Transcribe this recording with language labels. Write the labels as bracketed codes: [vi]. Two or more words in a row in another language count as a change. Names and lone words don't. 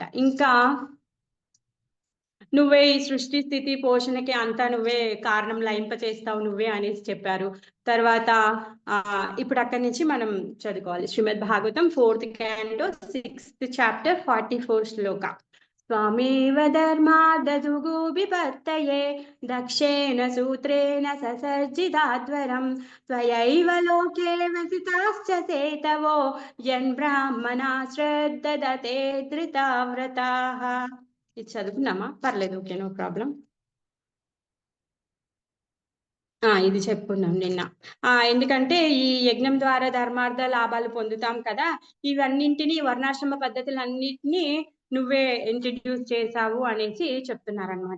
[te] ఇంకా నువ్వే ఈ సృష్టి, స్థితి, పోషణకి అంతా నువ్వే కారణం లయింపచేస్తావు నువ్వే అనేసి చెప్పారు. తర్వాత ఇప్పుడు అక్కడి నుంచి మనం చదువుకోవాలి. [en] శ్రీమద్ భాగవతం 4th canto 6th chapter 44 శ్లోక. [sa] त्वमेव धर्मादधुगु विपत्तये दक्षेण सूत्रेण ससर्जिताध्वरं त्वयैव लोके वसिताश्च सेतवो यन्ब्राह्मणा श्रद्धदते धृताव्रताः. [te] ఇది చదువుకున్నామా? పర్లేదు. ఓకే. [en] no problem. [te] ఇది చెప్పుకున్నాం నిన్న. ఎందుకంటే ఈ యజ్ఞం ద్వారా ధర్మార్థ లాభాలు పొందుతాం కదా! ఇవన్నింటిని వర్ణాశ్రమ పద్ధతులన్నిటిని నువ్వే ఇంట్రొడ్యూస్ చేశావు అనేసి చెప్తున్నారనమాట.